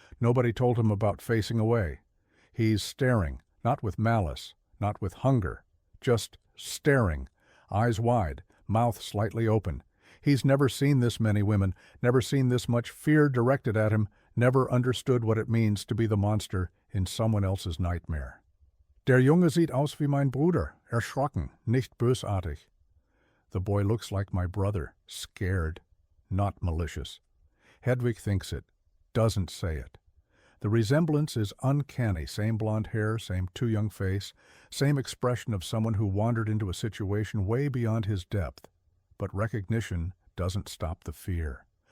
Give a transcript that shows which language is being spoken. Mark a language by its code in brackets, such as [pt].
[en] Nobody told him about facing away. He's staring, not with malice, not with hunger, just staring, eyes wide, mouth slightly open. He's never seen this many women, never seen this much fear directed at him, never understood what it means to be the monster in someone else's nightmare. [de] Der Junge sieht aus wie mein Bruder, erschrocken, nicht bösartig. [en] The boy looks like my brother, scared, not malicious. Hedwig thinks it, doesn't say it. The resemblance is uncanny, same blonde hair, same too young face, same expression of someone who wandered into a situation way beyond his depth. But recognition doesn't stop the fear.